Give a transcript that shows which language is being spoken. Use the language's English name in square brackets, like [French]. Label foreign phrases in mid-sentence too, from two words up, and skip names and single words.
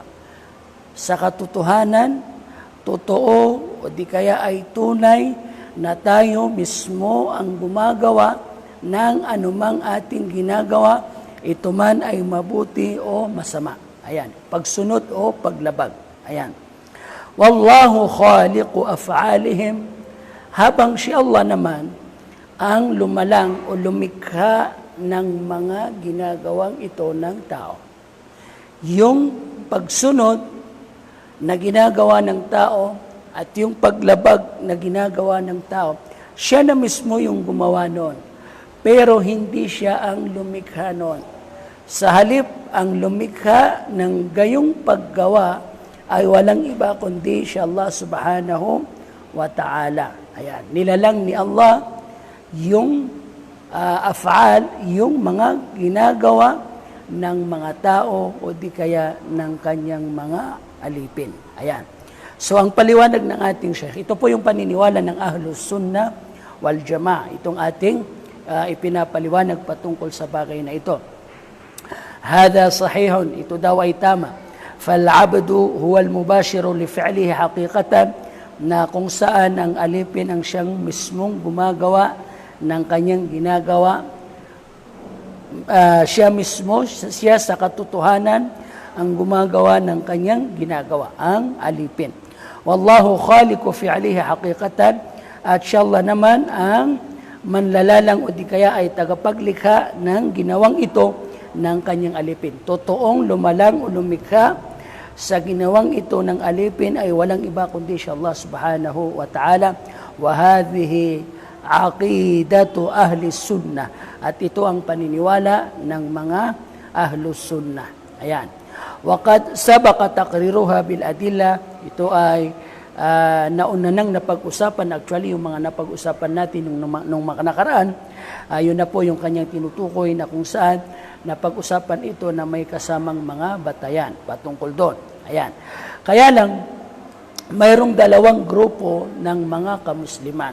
[Filipino] Sa katotohanan, totoo o di kaya ay tunay na tayo mismo ang gumagawa ng anumang ating ginagawa, ito man ay mabuti o masama. Ayan, pagsunod o paglabag. Ayan. [Arabic] والله خالق أفعالهم, [Filipino] habang si Allah naman ang lumalang o lumikha ng mga ginagawang ito ng tao. Yung pagsunod na ginagawa ng tao at yung paglabag na ginagawa ng tao, siya na mismo yung gumawa noon. Pero hindi siya ang lumikha noon. Sa halip, ang lumikha ng gayong paggawa ay walang iba kundi si Allah [Arabic] سبحانه وتعالى. [Filipino] Ayan, nilalang ni Allah yung af'al, yung mga ginagawa ng mga tao o di kaya ng kanyang mga alipin. Ayan. So ang paliwanag ng ating Sheikh, ito po yung paniniwala ng [Arabic] أهل السنة والجماعة. [Filipino] Itong ating ipinapaliwanag patungkol sa bagay na ito. [Arabic] هذا صحيح, [Filipino] ito daw ay tama. [Arabic] فالعبد هو المباشر لفعله حقيقة, [Filipino] na kung saan ang alipin ang siyang mismong gumagawa ng kanyang ginagawa. Siya mismo, siya sa katotohanan ang gumagawa ng kanyang ginagawa, ang alipin. [Arabic] والله خالق فعله حقيقة, [Filipino] at siya Allah naman ang manlalalang o di kaya ay tagapaglikha ng ginawang ito ng kanyang alipin. Totoong lumalang o lumikha sa ginawang ito ng alipin ay walang iba kundi si Allah [Arabic] سبحانه وتعالى. وهذه عقيدة أهل السنة, [Filipino] at ito ang paniniwala ng mga [Arabic] أهل السنة. [Filipino] Ayan. [Arabic] وقد سبق تقريرها بالأدلة, [Filipino] ito ay nauna nang napag-usapan. Actually, yung mga napag-usapan natin nung nakaraan, yun na po yung kanyang tinutukoy na kung saan napag-usapan ito na may kasamang mga batayan patungkol doon. Ayan. Kaya lang, mayroong dalawang grupo ng mga kamusliman.